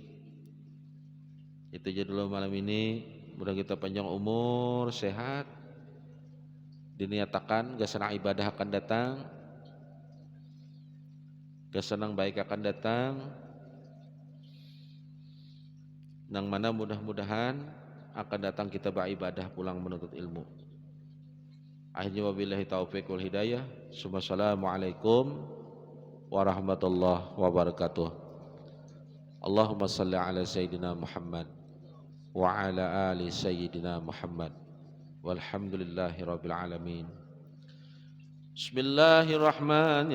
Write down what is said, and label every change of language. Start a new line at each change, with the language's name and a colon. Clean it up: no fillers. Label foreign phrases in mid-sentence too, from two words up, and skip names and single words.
Banjar: Itu aja dulu malam ini, mudah kita panjang umur, sehat, diniatakan gasana ibadah akan datang, gasanang baik akan datang, nang mana mudah-mudahan akan datang kita beribadah pulang menuntut ilmu.
Arabic: Akhirnya وبالله التوفيق والهداية. السلام عليكم ورحمة الله وبركاته. اللهم صل على سيدنا محمد وعلى آل سيدنا محمد والحمد لله رب العالمين. بسم الله الرحمن الرحيم.